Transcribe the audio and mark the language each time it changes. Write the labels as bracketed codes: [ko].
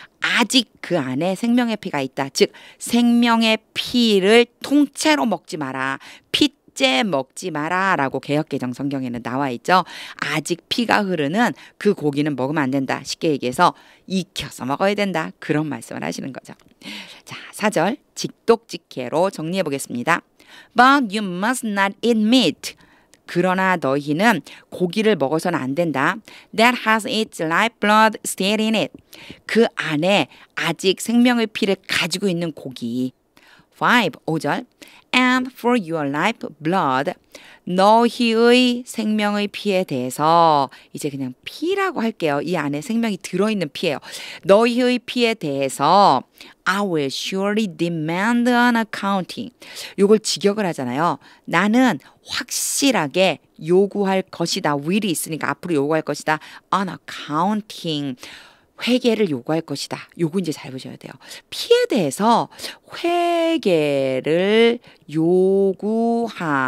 [ko] 아직 그 안에 생명의 피가 있다. 즉 생명의 피를 통째로 먹지 마라. 째 먹지 마라 라고 개역개정 성경에는 나와 있죠. 아직 피가 흐르는 그 고기는 먹으면 안 된다. 쉽게 얘기해서 익혀서 먹어야 된다. 그런 말씀을 하시는 거죠. 자, 4절 직독직해로 정리해 보겠습니다. [en] But you must not eat meat. [ko] 그러나 너희는 고기를 먹어서는 안 된다. [en] That has its life blood still in it. [ko] 그 안에 아직 생명의 피를 가지고 있는 고기. 5절 [en] And for your life blood [ko] 너희의 생명의 피에 대해서 이제 그냥 피라고 할게요. 이 안에 생명이 들어있는 피예요. 너희의 피에 대해서 [en] I will surely demand an accounting. [ko] 요걸 직역을 하잖아요. 나는 확실하게 요구할 것이다. will이 있으니까 앞으로 요구할 것이다. [en] An accounting. [ko] 회개를 요구할 것이다. 요거 이제 잘 보셔야 돼요. 피에 대해서 회개를 요구하다.